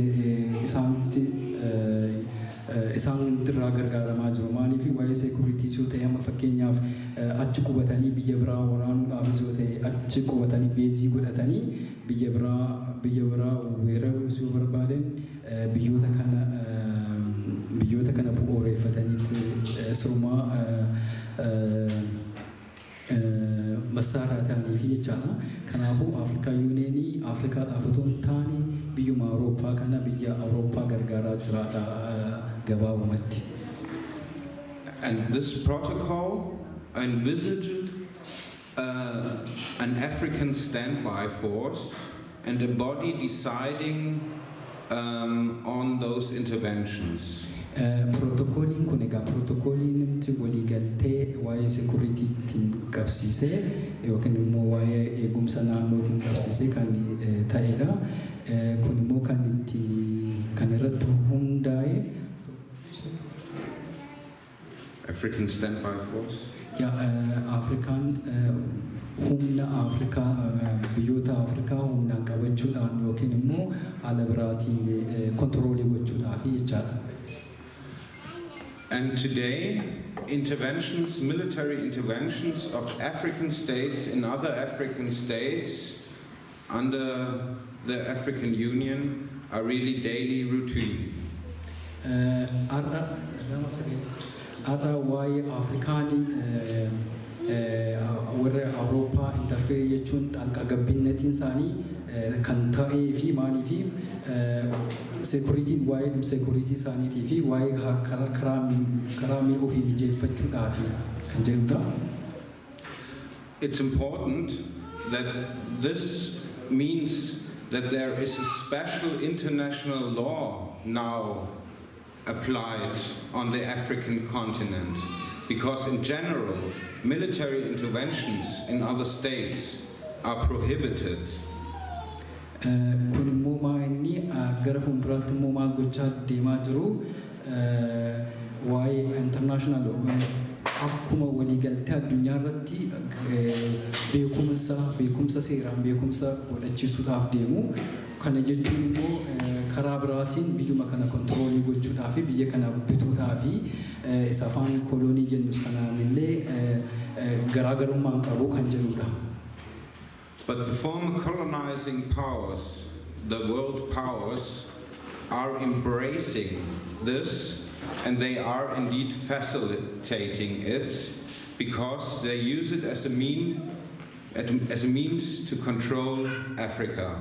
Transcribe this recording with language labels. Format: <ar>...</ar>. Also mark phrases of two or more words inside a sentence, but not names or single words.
<om>isaanitti isaan irraa gargaaramaa jiru maaliif waa'ee seekuritii yoo ta'e amma fakkeenyaaf achi qubatanii biyya biraa waraanuudhaafis yoo ta'e achi qubatanii beezii godhatanii biyya biraa weeraruu yoo barbaadan biyyoota kana bu'uureffataniitti sirumaa masaaraa ta'anii fi jechaadha. Kanaafuu Afrikaa Yuuneenii Afrikaadhaaf otoo hin taane biyyuma Awurooppaa kana biyya Awurooppaa gargaaraa jiraadha gabaabumatti.</om> <en>And this protocol envisaged an African standby force and a body deciding on those interventions.</en> <om>Protocoliin kun egaa protocoliin nuti waliigaltee waa'ee securitytiin qabsiisee yookiin immoo waa'ee eegumsa naannootiin qabsiisee kan ta'edha. Kun immoo kan irratti hundaa'e</om> <en>African standby force.</en> <om>Afrikaan humna Afrikaa biyyoota Afrikaa humnaan qabachuudhaan yookiin immoo ala biraatiin kontroolii gochuudhaaf jechaadha.</om> <en>And today, military interventions of African states in other African states under the African Union are really daily routine.</en> <om>Ada waa'ee Afrikaanii warra Awurooppaa interfeerii jechuun xalqa gabbinnatiin isaanii kan ta'ee fi maalii fi securitiin waa'ee security isaaniitii fi waa'ee karaa ofii mijeeffachuudhaaf kan jedhudha.</om> <en>It's important that this means that there is a special international law now applied on the African continent, because in general military interventions in other states are prohibited.</en> <om>Kun immoo maa'inni gara fuulduraatti immoo maal gochaa deemaa jiru waa'ee international akkuma waliigaltee addunyaa irratti beekumsa seeraan beekumsa godhachiisuudhaaf deemu. Kana jechuun immoo karaa biraatiin biyyuma kana kontroolii gochuudhaaf biyya kana bituudhaaf isa afaan kolonii jennus kanaan illee garaagarummaan qabu kan jedhudha.</om> <en>But the former colonizing powers, the world powers, are embracing this, and they are indeed facilitating it, because they use it as a means to control Africa.</en>